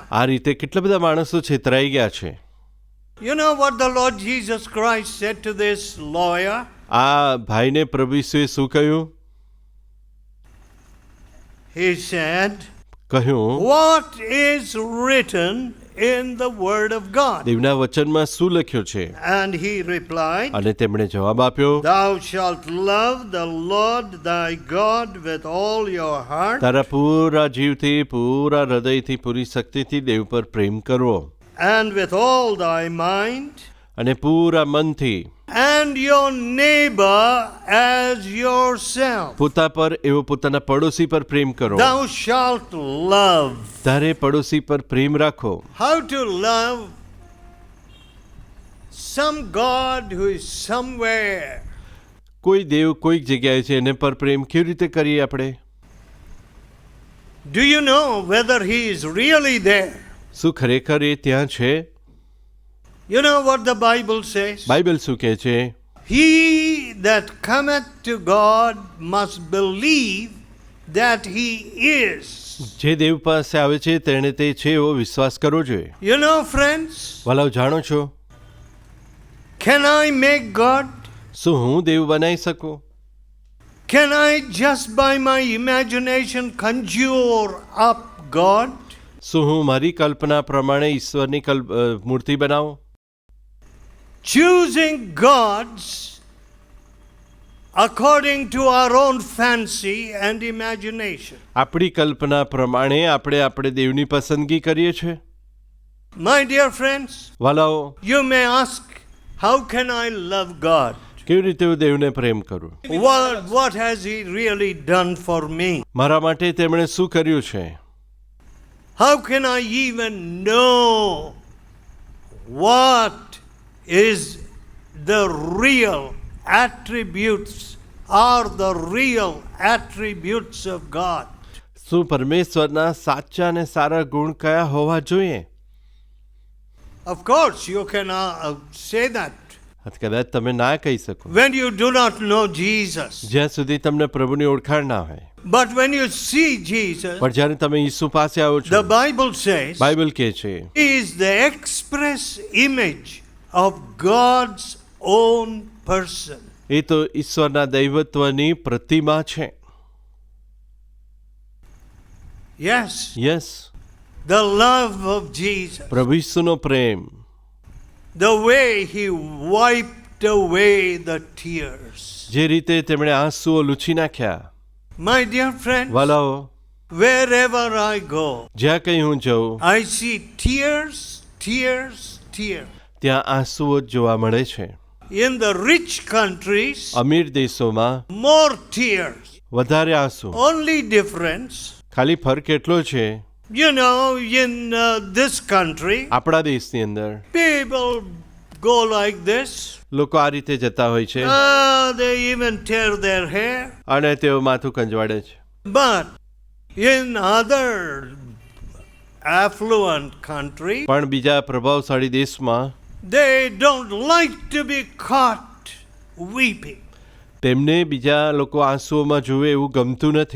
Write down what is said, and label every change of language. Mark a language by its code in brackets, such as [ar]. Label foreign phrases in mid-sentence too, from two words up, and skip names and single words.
[gu] આ રીતે કેટલા બધા માણસો છેતરાઈ ગયા છે. [en] You know what the Lord Jesus Christ said to this lawyer? [gu] આ ભાઈને પ્રભુ ઈસુએ શું કહ્યું? [en] He said, [gu] કહ્યું, [en] what is written in the word of God? [gu] દેવના વચનમાં શું લખ્યું છે? [en] And he replied, [gu] અને તેમણે જવાબ આપ્યો, [en] Thou shalt love the Lord thy God with all your heart, [gu] તારા પૂરા જીવથી, પૂરા હૃદયથી, પૂરી શક્તિથી દેવ પર પ્રેમ કરવો, [en] and with all thy mind, [gu] અને પૂરા મનથી, [en] and your neighbor as yourself. [gu] પોતા પર એવો પોતાના પડોશી પર પ્રેમ કરો. [en] Thou shalt love. [gu] તારે પડોશી પર પ્રેમ રાખો. [en] How to love some God who is somewhere? [gu] કોઈ દેવ કોઈક જગ્યાએ છે, એને પર પ્રેમ કેવી રીતે કરીએ આપણે? [en] Do you know whether he is really there? [gu] શું ખરેખર એ ત્યાં છે? [en] You know what the Bible says? [gu] બાઇબલ શું કહે છે? [en] He that cometh to God must believe that he is. [gu] જે દેવ પાસે આવે છે તેણે તે છે એવો વિશ્વાસ કરવો જોઈએ. [en] You know, friends, [gu] વાલાઓ જાણો છો, [en] can I make God? [gu] શું હું દેવ બનાવી શકું? [en] Can I just by my imagination conjure up God? [gu] શું હું મારી કલ્પના પ્રમાણે ઈશ્વરની મૂર્તિ બનાવું? [en] Choosing gods according to our own fancy and imagination. [gu] આપણી કલ્પના પ્રમાણે આપણે દેવની પસંદગી કરીએ છીએ. [en] My dear friends, [gu] વાલાઓ, [en] you may ask, how can I love God? [gu] કેવી રીતે હું દેવને પ્રેમ કરું? [en] What has he really done for me? [gu] મારા માટે તેમણે શું કર્યું છે? [en] How can I even know what is the real attributes or the real attributes of God? [gu] શું પરમેશ્વરના સાચા અને સારા ગુણ કયા હોવા જોઈએ? [en] Of course, you can say that. [gu] કદાચ તમે ના કહી શકો [en] when you do not know Jesus. [gu] જ્યાં સુધી તમને પ્રભુની ઓળખાણ ના હોય. [en] But when you see Jesus, [gu] પણ જ્યારે તમે ઈસુ પાસે આવો છો, [en] the Bible says, [gu] બાઇબલ કહે છે, [en] he is the express image of God's own person. [gu] એ તો ઈશ્વરના દૈવત્વની પ્રતિમા છે. [en] Yes. Yes. The love of Jesus. [gu] પ્રભુ ઈસુનો પ્રેમ. [en] The way he wiped away the tears. [gu] જે રીતે તેમણે આંસુઓ લૂછી નાખ્યા. [en] My dear friends, [gu] વાલાઓ, [en] wherever I go, [gu] જ્યાં કંઈ હું જાઉં, [en] I see tears, tears, tears. [gu] ત્યાં આંસુઓ જોવા મળે છે. [en] in the rich countries, [gu] અમીર દેશોમાં [en] more tears. [gu] વધારે આંસુ. [en] Only difference, [gu] ખાલી ફરક એટલો છે, [en] you know, in this country, [gu] આપણા દેશની અંદર [en] people go like this. [gu] લોકો આ રીતે જતા હોય છે [en] They even tear their hair. [gu] અને તેઓ માથું કંજવાડે છે. [en] But in other affluent countries, [gu] પણ બીજા પ્રભાવશાળી દેશમાં [en] they don't like to be caught weeping. [gu] તેમને બીજા લોકો આંસુઓમાં જુએ એવું ગમતું નથી.